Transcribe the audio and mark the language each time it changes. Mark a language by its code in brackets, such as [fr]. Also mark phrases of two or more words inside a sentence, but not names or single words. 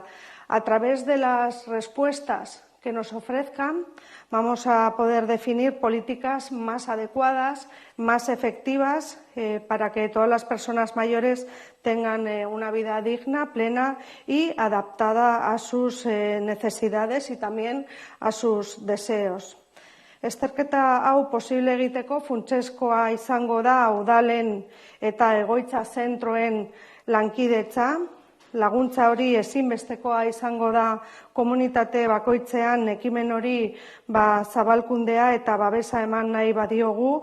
[es] A través de las respuestas que nos ofrezcan, vamos a poder definir políticas más adecuadas, más efectivas, para que todas las personas mayores tengan una vida digna, plena y adaptada a sus necesidades y también a sus deseos. [eu] Azterketa hau posible egiteko funtsezkoa izango da udalen eta egoitza zentroen lankidetza. Laguntza hori ezinbestekoa izango da komunitate bakoitzean ekimen hori zabalkundea eta babesa eman nahi badiogu.